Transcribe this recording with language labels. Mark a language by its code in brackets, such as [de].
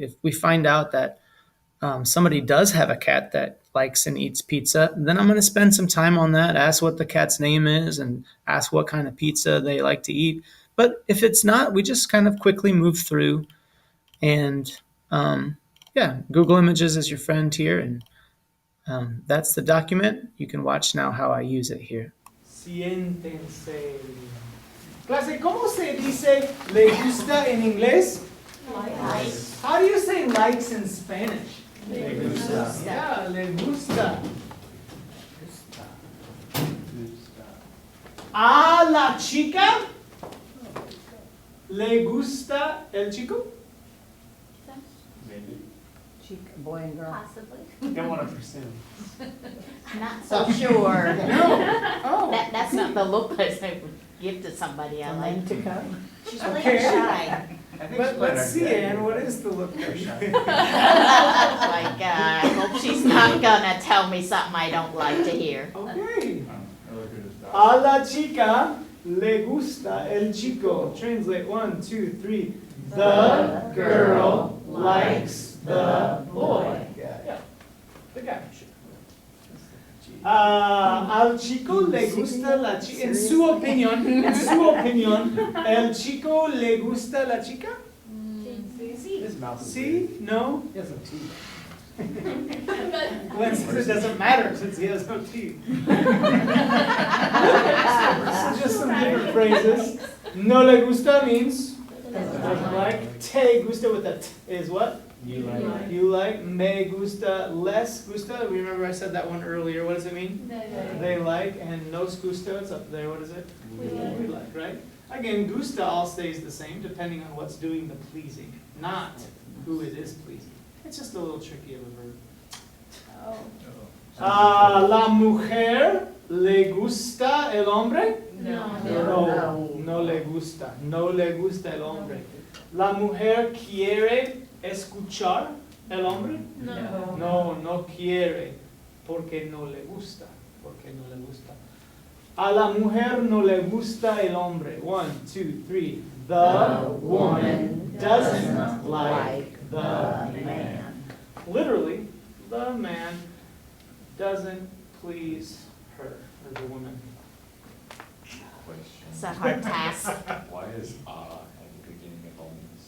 [en] If we find out that somebody does have a cat that likes and eats pizza, then I'm going to spend some time on that, ask what the cat's name is, and ask what kind of pizza they like to eat. But if it's not, we just kind of quickly move through. And Google Images is your friend here, and that's the document. You can watch now how I use it here. [es] Siéntense. Clase, ¿cómo se dice le gusta en inglés? [en] Likes. How do you say likes in Spanish? [es] Le gusta. Yeah, le gusta. A la chica le gusta el chico? [en] Maybe. Boy and girl. Possibly. Don't want to presume. Not so sure. No. Oh. That's not the look I would give to somebody I like. To come. She's really Okay. shy. Let's see, Ann, what is the look there? Oh my God, I hope she's not gonna tell me something I don't like to hear. Okay. [es] A la chica le gusta el chico. [en] Translate 1, 2, 3. The girl likes the boy. Yeah. The guy. [es] Al chico le gusta la chica. En su opinión, el chico le gusta la chica? [en] His mouth is See? No? He has no teeth. Glenn says it doesn't matter since he has no teeth. So just some different phrases. [es] No le gusta [en] means doesn't like. [es] Te gusta [en] with a t is what? You like. You like. [es] Me gusta, les gusta. [en] Remember I said that one earlier. What does it mean? They like. And [es] nos gusta, [en] it's up there. What is it? We We like, right? Again, gusta all stays the same depending on what's doing the pleasing, not who it is pleasing. It's just a little tricky of a verb. Oh. [es] La mujer le gusta el hombre? No. No, no le gusta. No le gusta el hombre. ¿La mujer quiere escuchar el hombre? No. No, no quiere. Porque no le gusta. Porque no le gusta. A la mujer no le gusta el hombre. [en] 1, 2, 3. The woman doesn't like the man. Literally, the man doesn't please her, or the woman. It's a hard task. Why is at the beginning of all these?